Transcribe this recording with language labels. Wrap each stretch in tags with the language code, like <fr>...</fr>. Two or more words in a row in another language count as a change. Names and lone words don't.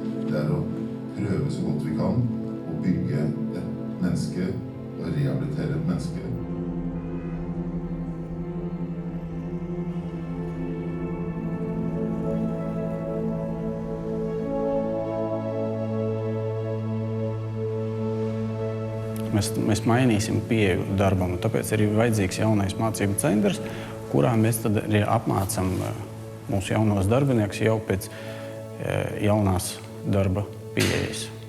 <no>det å prøve så godt vi kan å bygge et menneske og rehabilitere et menneske.</no> <lv>Mēs mainīsim pieeju darbam, un tāpēc ir vajadzīgs jaunais mācību centrs, kurā mēs tad arī apmācam mūsu jaunos darbiniekus jau pēc jaunās darba pieejas.</lv>